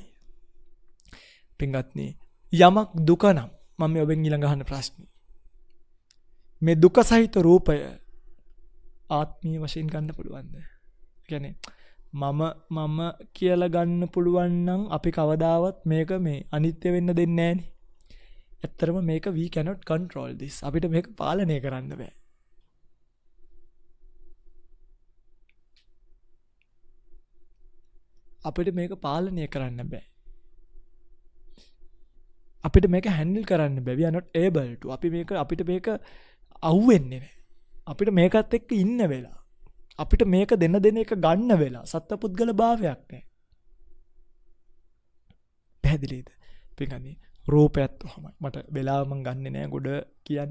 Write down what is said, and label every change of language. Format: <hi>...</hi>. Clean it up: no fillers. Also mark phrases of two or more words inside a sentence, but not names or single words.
<si>පින්වත්නි, යමක් දුක නම් මම ඔබෙන් ඊළඟ අහන ප්‍රශ්නේ. මේ දුක සහිත රූපය ආත්මීය වශයෙන් ගන්න පුළුවන්ද? කියන්නේ මම කියලා ගන්න පුළුවන් නම් අපි කවදාවත් මේක මේ අනිත්‍ය වෙන්න දෙන්නේ නැහනේ. ඇත්තරම මේක</si> <en>we cannot control this.</en> <si>අපිට මේක පාලනය කරන්න බෑ. අපිට මේක පාලනය කරන්න බෑ. අපිට මේක හැන්ඩල් කරන්න බෑ.</si> <en>We are not able to.</en> <si>අපිට මේක අහුවෙන්නේ නැහැ. අපිට මේකත් එක්ක ඉන්න වෙලා. අපිට මේක දෙන එක ගන්න වෙලා. සත්පුද්ගල භාවයක් නැහැ. පැහැදිලිද? පින්ගන්නේ රූපයත් ඔහමයි. මට වෙලාව මං ගන්නෙ නෑ ගොඩ කියන්න.</si>